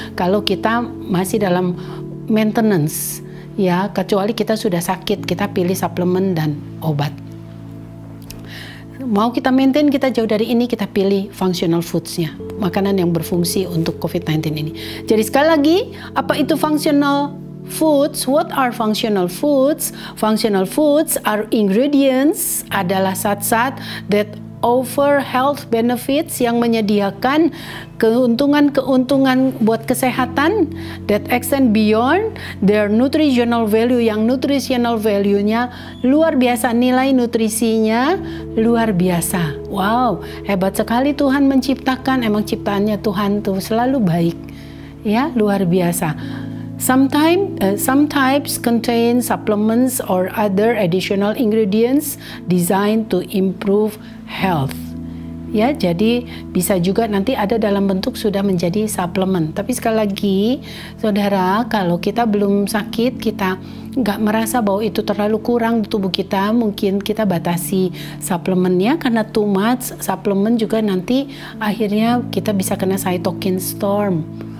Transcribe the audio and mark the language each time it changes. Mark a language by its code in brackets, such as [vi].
[id] Kalau kita masih dalam maintenance ya, kecuali kita sudah sakit, kita pilih suplemen dan obat. Mau kita maintain, kita jauh dari ini, kita pilih functional foods-nya, makanan yang berfungsi untuk COVID-19 ini. Jadi sekali lagi, apa itu functional foods? [en] What are functional foods? Functional foods are ingredients, [id] adalah zat-zat [en] that offer health benefits, [id] yang menyediakan keuntungan-keuntungan buat kesehatan, [en] that extend beyond their nutritional value, yang nutritional value-nya [id] luar biasa, nilai nutrisinya luar biasa. Wow, hebat sekali Tuhan menciptakan, emang ciptaannya Tuhan tuh selalu baik. Ya, luar biasa. [en] Some types contain supplements or other additional ingredients designed to improve health. [id] Ya, jadi bisa juga nanti ada dalam bentuk sudah menjadi suplemen. Tapi sekali lagi, saudara, kalau kita belum sakit, kita nggak merasa bahwa itu terlalu kurang di tubuh kita, mungkin kita batasi suplemennya, karena too much suplemen juga nanti akhirnya kita bisa kena cytokine storm.